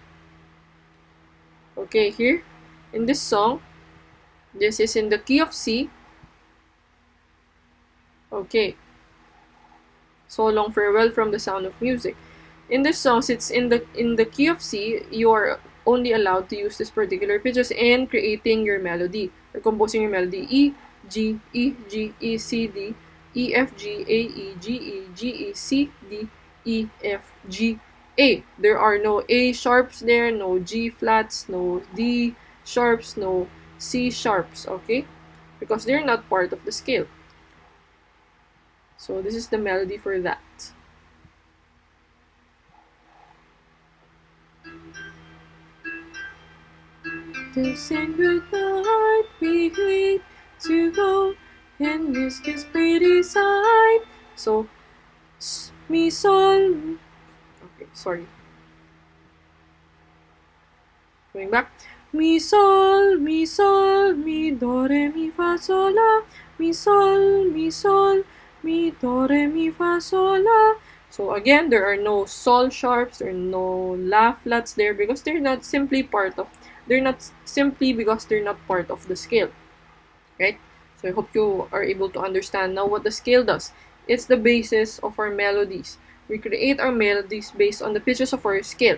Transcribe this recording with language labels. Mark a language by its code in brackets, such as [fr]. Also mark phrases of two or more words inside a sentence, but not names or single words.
[en] Okay, here, in this song, this is in the key of C. Okay. So Long Farewell from The Sound of Music. In this song, it's in the key of C, you are only allowed to use this particular pitches in creating your melody or composing your melody. E, G, E, G, E, C, D, E, F, G, A, E, G, E, G, E, C, D, E, F, G, A. There are no A sharps there, no G flats, no D sharps, no C sharps, okay? Because they're not part of the scale. So this is the melody for that. To sing goodnight, we hate to go and miss this pretty sight. So, mi sol. Okay, sorry. Going back. Mi sol, mi sol, mi do re mi fa sol la. Mi sol, mi sol, mi do re mi fa sol la. So again, there are no sol sharps or no la flats there because they're not simply part of the scale, right? So I hope you are able to understand now what the scale does. It's the basis of our melodies. We create our melodies based on the pitches of our scale.